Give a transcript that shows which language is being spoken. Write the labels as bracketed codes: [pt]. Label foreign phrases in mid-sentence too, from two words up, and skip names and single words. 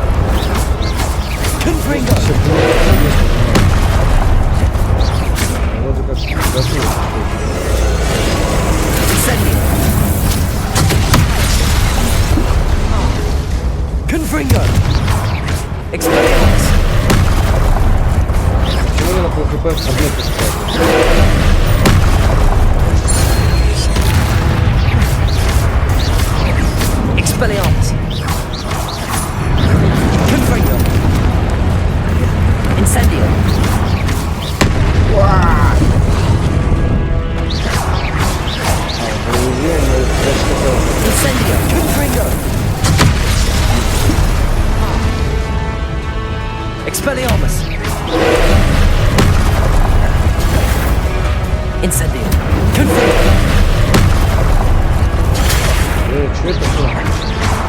[la] Confringo! Incendio! Confringo! Expelliarmus! [ru] Почему я на ХП объекты [la] Expelliarmus! Confringo! Incendio! Incendio! Confringo! Expelliarmus! Incendio! Confringo! [ru] Что это?